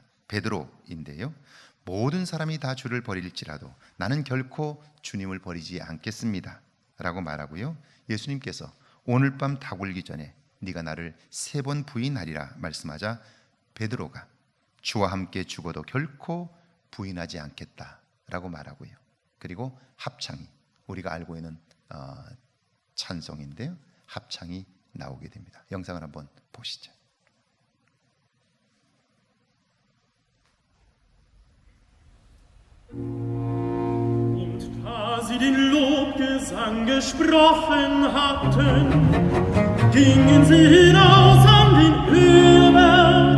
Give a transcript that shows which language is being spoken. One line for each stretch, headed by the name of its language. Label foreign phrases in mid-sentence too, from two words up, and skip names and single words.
Korean: 베드로인데요, 모든 사람이 다 주를 버릴지라도 나는 결코 주님을 버리지 않겠습니다 라고 말하고요, 예수님께서 오늘 밤 다굴기 전에 네가 나를 3번 부인하리라 말씀하자 베드로가 주와 함께 죽어도 결코 부인하지 않겠다 라고 말하고요, 그리고 합창이, 우리가 알고 있는 찬송인데요, 합창이 나오게 됩니다. 영상을 한번 보시죠.
German: Und da sie den Lobgesang gesprochen hatten, gingen sie hinaus an den Höheberg.